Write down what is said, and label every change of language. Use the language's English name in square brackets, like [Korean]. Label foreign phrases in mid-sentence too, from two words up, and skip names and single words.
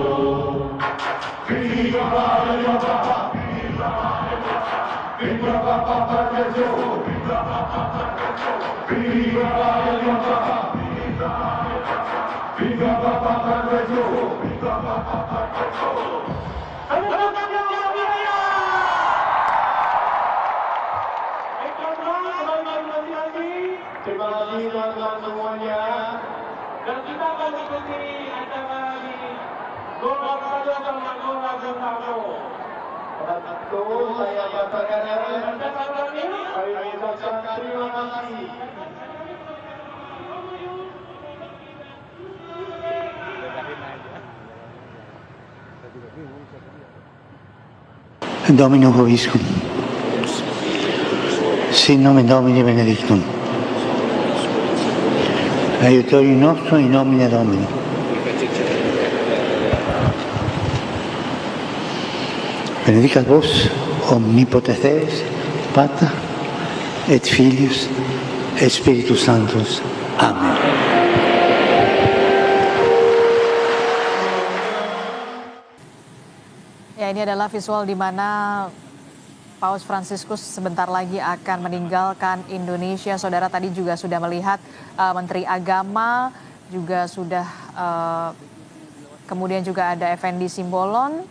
[Spanish] Viva Papa, viva Papa Francisco, viva Papa, viva Papa, viva Papa Francisco, viva Papa. [Indonesian] Terima kasih teman-teman semuanya. Dan kita akan ikuti acara di Gelora Gelora Bung Karno. Tentu saya bacakan kami ucapkan terima kasih. [Latin] Domino Vobiscum. Sin nomen Domini benedictum. Aiutorium nostrum in nomine Domini. Benedicat vos, omnipotens Deus, Pater, et Filius, et Spiritus Sanctus. Amen. [Indonesian] Ya, ini adalah visual di mana Paus Fransiskus sebentar lagi akan meninggalkan Indonesia. Saudara tadi juga sudah melihat Menteri Agama, juga sudah kemudian juga ada Effendi Simbolon.